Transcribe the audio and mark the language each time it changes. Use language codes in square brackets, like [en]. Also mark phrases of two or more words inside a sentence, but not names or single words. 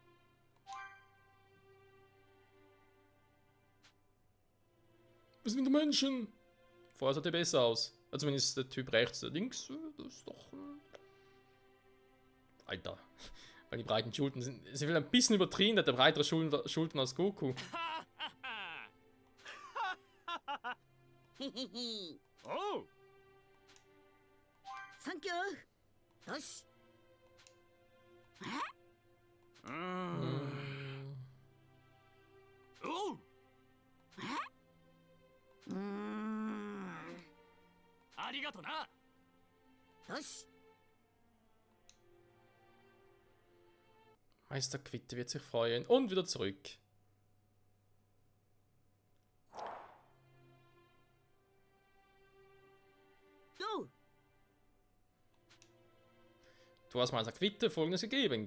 [de] Was sind die Menschen? Vorher sah der besser aus. Also zumindest der Typ rechts, der links, das ist doch... Alter. Weil die breiten Schultern sind vielleicht ein bisschen übertrieben, der hat breitere Schultern als Goku. Oh. [en] Thank you. [de] Yoshi. Oh. [ja] ありがとうな. [de] Yoshi. Meister Quitte wird sich freuen. Und wieder zurück. Du hast Meister Quitte Folgendes gegeben.